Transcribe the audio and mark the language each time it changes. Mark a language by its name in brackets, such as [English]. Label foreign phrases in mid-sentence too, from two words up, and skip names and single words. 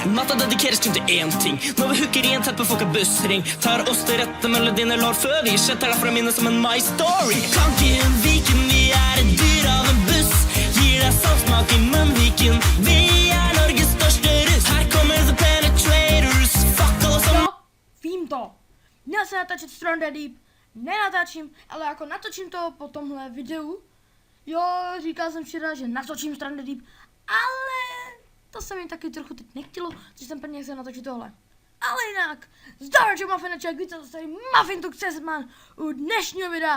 [Norwegian] Natta dedikeres kun til én ting. Når vi hooker i en tettbefolket bussring, tar oss til rette mellom dine lår før vi setter deg fra minnet som en My Story. Planken, Viken, vi er et dyr av en buss. Gir deg saltsmak i munnviken. Vi er Norges største russ. Her kommer The Penetrators. Fuck alle som... [Czech] Vím to. Měl jsem natáčet Stranded Deep, nenatáčím, ale jako natočím to po tomhle videu. Jo, říkal jsem včera, že natočím Stranded Deep, ale to se mi taky trochu teď nechtělo, že jsem prvně chtěl natočit tohle. Ale jinak, zdar, že Muffinaček, víte, to tady Muffin tu Xesman u dnešního videa.